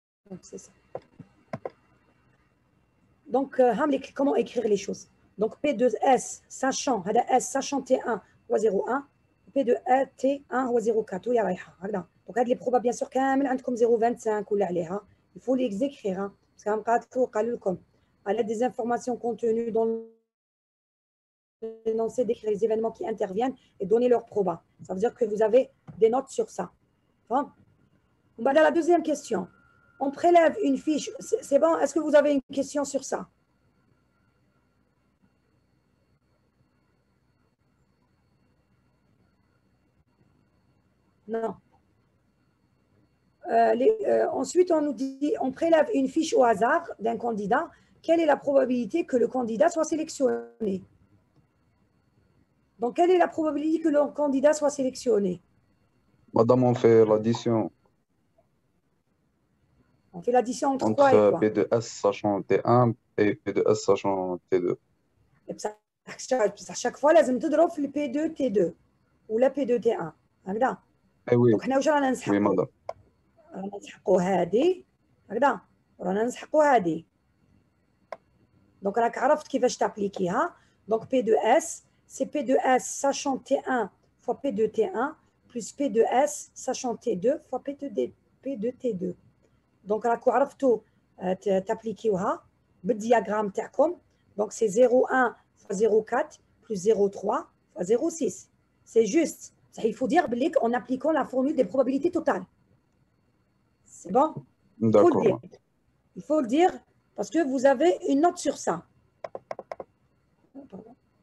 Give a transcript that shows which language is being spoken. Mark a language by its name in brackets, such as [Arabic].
[French] Donc c'est ça. Donc, comment écrire les choses? Donc, P2S, sachant T1 هو 0,1, P2 T1 هو 0,4 [Arabic] وهي رايحة هكذا. [French] Donc, هاد les probas bien sûr [Arabic] كامل عندكم 0,25 ولا عليها. [French] Il faut les écrire, hein, parce que [Arabic] قالوا لكم [French] à l'aide des informations contenues dans l'énoncé d'écrire les événements qui interviennent et donner leur proba. Ça veut dire que vous avez des notes sur ça. Bon. On va dans la deuxième question. On prélève une fiche. C'est bon? Est-ce que vous avez une question sur ça? Non. Ensuite, on nous dit, on prélève une fiche au hasard d'un candidat. Quelle est la probabilité que le candidat soit sélectionné? Donc, quelle est la probabilité que le candidat soit sélectionné? Madame, on fait l'addition On fait l'addition entre quoi et entre quoi? P2S sachant T1 et P2S sachant T2. [Arabic] بصح [French] À chaque fois [Arabic] لازم تضرب في P2 T2 ولا P2 T1 هكذا. اي وي دونك حنا واش رانا وي نسحقوا؟ مدام. رانا نسحقوا هذه هكذا ورانا نسحقوا هذه. دونك راك عرفت كيفاش تابليكيها. [French] دونك P2S c'est P2S sachant T1 fois P2T1 plus P2S sachant T2 fois P2T2. [Arabic] دونك راكو عرفتوا تابليكيوها بالدياغرام تاعكم. [French] دونك سي 0,1 fois 0,4 plus 0,3 fois 0,6. C'est juste. Il faut dire en appliquant la formule des probabilités totales. C'est bon? D'accord. Il faut le dire parce que vous avez une note sur ça. Pardon.